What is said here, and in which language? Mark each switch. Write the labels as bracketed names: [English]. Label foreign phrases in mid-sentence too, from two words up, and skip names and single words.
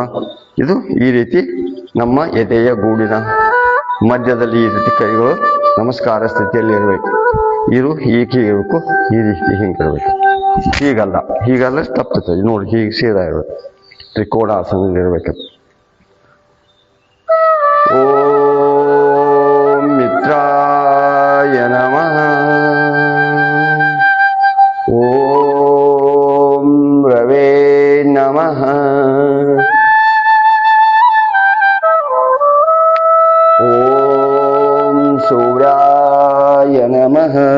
[Kannada] ಇದು ಈ ರೀತಿ ನಮ್ಮ ಎದೆಯ ಗೂಡಿನ ಮಧ್ಯದಲ್ಲಿ ಈ ರೀತಿ ಕೈಗಳು ನಮಸ್ಕಾರ ಸ್ಥಿತಿಯಲ್ಲಿ ಇರಬೇಕು. ಇದು ಹೀಗೆ ಇರಬೇಕು, ಈ ರೀತಿ ಹಿಂಗಿರ್ಬೇಕು. ಹೀಗಲ್ಲ ತಪ್ಪುತ್ತದೆ ನೋಡಿ. ಹೀಗೆ ಸೀದಾ ಇರಬೇಕು. ತ್ರಿಕೋಣಾಸನದಲ್ಲಿ ಇರಬೇಕು. [Sanskrit] ಓಂ ಮಿತ್ರಾಯ ನಮಃ. ಓಂ ರವೇ ನಮಃ. ಓಂ ಸೂರ್ಯಾಯ ನಮಃ.